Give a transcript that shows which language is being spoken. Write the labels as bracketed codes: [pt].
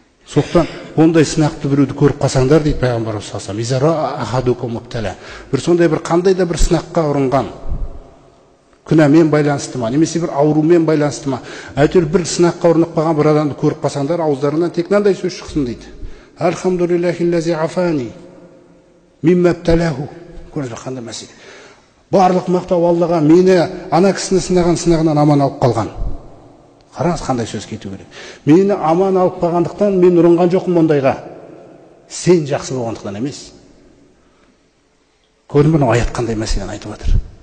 [kk] Соқтан ондай сынақты біреуді көріп қалсаңдар дейді пайғамбарымыз [ar] саллаллаху алейхи. [kk] Бір сондай бір қандай да бір сынаққа ұрынған, күнәмен байланысты ма, немесе бір аурумен байланысты ма, әйтеуір бір сынаққа ұрынып қалған бір адамды көріп қалсаңдар, ауыздарынан тек мынандай сөз шықсын дейді. [ar] Альхамдулиллахиллази афани мимма бталаху. [kk] Көрдіңіз бе қандай мәселе? Барлық мақтау Аллаға, мені ана кісіні сынаған сынағынан аман алып қалған. Қараңыз қандай сөз кету керек. Мені аман алып қалғандықтан мен ұрынған жоқпын ондайға. Сен жақсы болғандықтан емес. Көрдің бе аят қандай мәселені айтып жатыр.